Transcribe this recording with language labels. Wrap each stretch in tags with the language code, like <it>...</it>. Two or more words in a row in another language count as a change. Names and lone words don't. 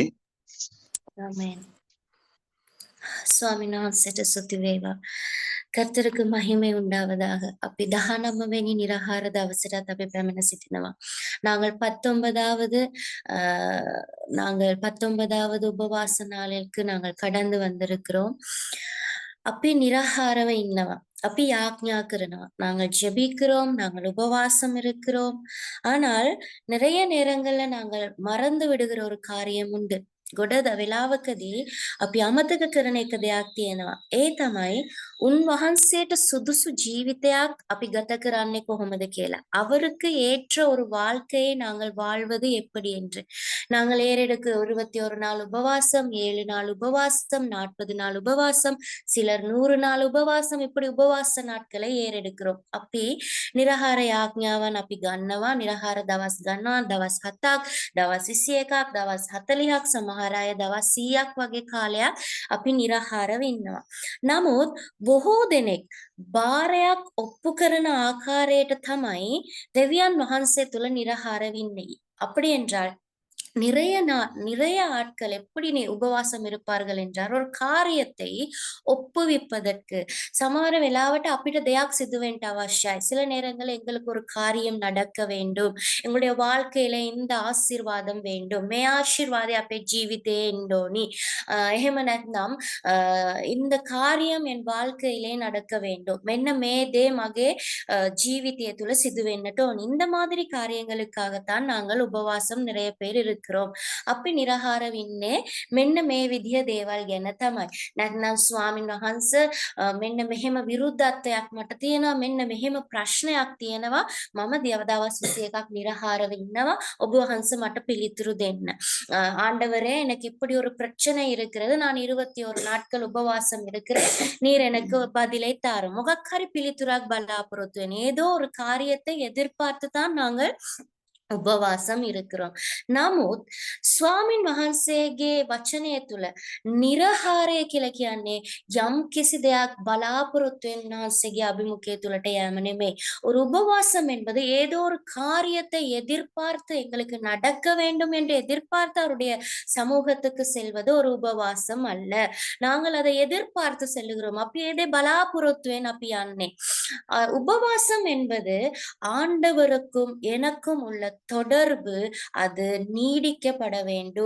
<si>ஆமென். ස්වාමීන් වහන්සේට ස්තුති වේවා.</si> <ta>கர்த்தருக்கு மகிமை உண்டாவதாக.</ta> <si>අපි 19 වෙනි නිරාහාර දවසටත් අපි පැමිණ සිටිනවා.</si> <ta>நாங்கள் 19வது உபவாச நாளிற்கு நாங்கள் கடந்து வந்திருக்கிறோம்.</ta> <si>අපි නිරාහාරව ඉන්නවා. අපි යාඥා කරනවා.</si> <ta>நாங்கள் ஜெபிக்கிறோம், நாங்கள் உபவாசம் இருக்கிறோம். ஆனால் நிறைய நேரங்கள்ல நாங்கள் மறந்து விடுகிற ஒரு காரியம் உண்டு.</ta> <si>ගොඩ වෙලාවකදී අපි අමතක කරන එක දෙයක් තියෙනවා. ඒ තමයි උන්වහන්සේට සුදුසු ජීවිතයක් අපි ගත කරන්නේ කොහොමද කියලා.</si> <ta>அவருக்கு ஏற்ற ஒரு வாழ்க்கையை நாங்கள் வாழ்வது எப்படி என்று. நாங்கள் ஏறெடுக்கு 21 நாள் உபவாசம், 7 நாள் உபவாசம், 40 நாள் உபவாசம், சிலர் 100 நாள் உபவாசம், இப்படி உபவாச நாட்களை ஏறெடுக்கிறோம்.</ta> <si>අපි නිරාහාර යාඥාවන් අපි ගන්නවා. නිරාහාර දවස් ගන්නවා. දවස් 7ක්, දවස් 21ක්, දවස් 40ක් සමහර අය දවස් 100ක් වගේ කාලයක් අපි නිරාහාරව ඉන්නවා. නමුත් බොහෝ දෙනෙක් බාරයක් ඔප්පු කරන ආකාරයට තමයි දෙවියන් වහන්සේ තුල නිරාහාරව ඉන්නේ.</si> <ta>அப்படி என்றால் நிறைய ஆட்கள் எப்படி உபவாசம் இருப்பார்கள் என்றால் ஒரு காரியத்தை ஒப்புவிப்பதற்கு</ta> <si>සමහර වෙලාවට අපිට දෙයක් සිදු වෙන්න අවශ්‍යයි.</si> <ta>சில நேரங்களில் எங்களுக்கு ஒரு காரியம் நடக்க வேண்டும். எங்களுடைய வாழ்க்கையில இந்த ஆசீர்வாதம் வேண்டும்.</ta> <si>මේ ආශිර්වාදය අපේ ජීවිතයේ එන්න ඕනි. එහෙම නැත්නම්</si> <ta>இந்த காரியம் என் வாழ்க்கையிலே நடக்க வேண்டும்.</ta> <si>මෙන්න මේ දේ මගේ ජීවිතය තුල සිදු වෙන්නට ඕනි.</si> <ta>இந்த மாதிரி காரியங்களுக்காகத்தான் நாங்கள் உபவாசம் நிறைய பேர் இருக்கிறோம்.</ta> <si>අපි නිරාහාරව ඉන්නේ මෙන්න මේ විදිහ දේවල් ගැන තමයි. නැත්නම් ස්වාමින් වහන්සේ මෙන්න මෙහෙම විරුද්ධත්වයක් මට තියෙනවා, මෙන්න මෙහෙම ප්‍රශ්නයක් තියෙනවා, මම දවස් 21ක් නිරාහාරව ඉන්නවා, ඔබ වහන්සේ මට පිළිතුරු දෙන්න.</si> <ta>ஆண்டவரே எனக்கு இப்படி ஒரு பிரச்சனை இருக்கிறது, நான் 21 நாட்கள் உபவாசம் இருக்கிறேன், நீர் எனக்கு பதிலை தாரும்.</ta> <si>මොකක් හරි පිළිතුරක් බලාපොරොත්තු වෙන</si> <ta>ஏதோ ஒரு காரியத்தை எதிர்பார்த்து தான் நாங்கள் உபவாசம் இருக்கிறோம்.</ta> <si>නමුත් ස්වාමින් වහන්සේගේ වචනය තුළ නිරාහාරය කියලා කියන්නේ යම් කිසි දෙයක් බලාපොරොත්තු වෙන වහන්සේගේ අභිමුඛය තුළට යෑම නෙමෙයි.</si> <ta>ஒரு உபவாசம் என்பது ஏதோ ஒரு காரியத்தை எதிர்பார்த்து எங்களுக்கு நடக்க வேண்டும் என்று எதிர்பார்த்து அவருடைய சமூகத்துக்கு செல்வது ஒரு உபவாசம் அல்ல. நாங்கள் அதை எதிர்பார்த்து செல்லுகிறோம். அப்படி எதை பலாபுரத்துவேன் அப்படி அன்னை உபவாசம் என்பது ஆண்டவருக்கும் எனக்கும் உள்ள தொடர்பு அது நீடிக்கப்பட வேண்டும்.</ta>